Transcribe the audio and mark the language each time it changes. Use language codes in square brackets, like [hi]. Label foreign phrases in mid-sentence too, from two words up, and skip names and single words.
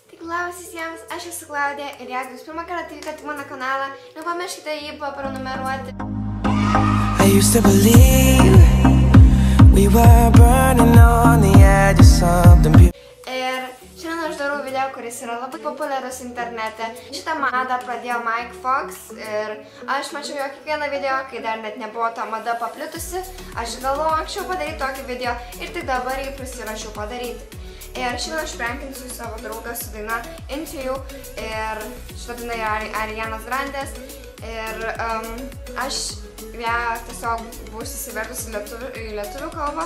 [lt] Labas visiems, aš esu Klaudija ir jeigu jūs pirmą kartą atvykote į mano kanalą, nepamirškite jį prenumeruoti. [en] I used to believe we were burning on the edge of something beautiful. [lt] Ir šiandien aš darau video, kuris yra labai populiarus internete. Šitą madą pradėjo Mike Fox ir aš mačiau jo kiekvieną video, kai dar net nebuvo ta mada paplitusi. Aš galvojau anksčiau padaryti tokį video ir tik dabar jį prisirašiau padaryti. Ir šiandien aš prankinsiu savo draugą su daina Into You ir šitą dainą yra Arianos Grandės ir aš ją tiesiog būsiu įsivertus į lietuvių kalbą.